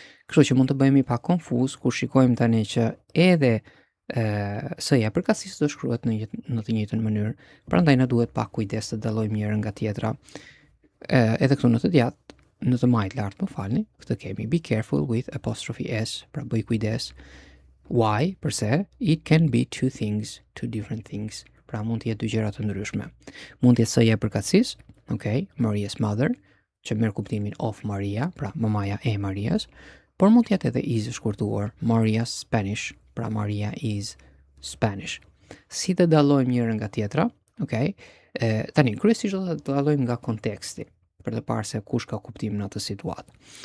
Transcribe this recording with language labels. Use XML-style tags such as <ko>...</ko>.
<sq>Kështu që mund të bëhemi pak konfuz kur shikojmë tani që edhe s-ja përkatësisë do shkruhet në të njëjtën mënyrë, prandaj na duhet pak kujdes të dallojmë njërin nga tjetra. Edhe këtu në të djathtë, në të majt lart, më falni, këtë kemi</sq> <en>be careful with apostrophe s,</en> <sq>pra bëj kujdes.</sq> <en>Why?</en> <sq>Përse?</sq> <en>It can be two different things.</en> <sq>Pra mund të jetë dy gjëra të ndryshme. Mund të jetë s-ja përkatësisë, okay,</sq> <en>Maria's mother,</en> <sq>që merr kuptimin</sq> <en>of Maria,</en> <sq>pra mamaja e Marias, por mund të jetë edhe is e shkurtuar,</sq> <en>Maria's Spanish,</en> <sq>pra</sq> <en>Maria is Spanish.</en> <sq>Si të dallojmë njërin nga tjetra, okay? Tani kryesisht do të dallojmë nga konteksti, për të parë se kush ka kuptim në atë situatë.</sq>